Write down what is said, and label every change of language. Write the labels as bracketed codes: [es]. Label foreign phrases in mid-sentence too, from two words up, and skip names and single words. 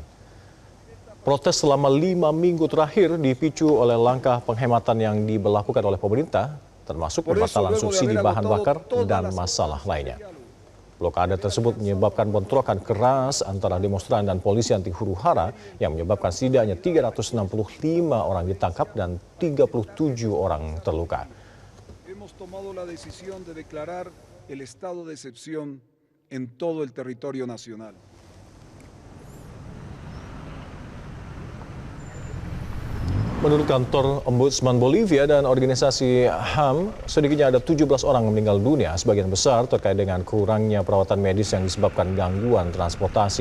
[id] Protes selama 5 minggu terakhir dipicu oleh langkah penghematan yang diberlakukan oleh pemerintah, termasuk pembatalan subsidi bahan bakar dan masalah lainnya. Blokade tersebut menyebabkan bentrokan keras antara demonstran dan polisi anti huru-hara yang menyebabkan setidaknya 365 orang ditangkap dan 37 orang terluka. [es] Hemos tomado la decisión de declarar el estado de excepción en todo el territorio nacional. [id] Menurut kantor Ombudsman Bolivia dan organisasi HAM, sedikitnya ada 17 orang meninggal dunia, sebagian besar terkait dengan kurangnya perawatan medis yang disebabkan gangguan transportasi.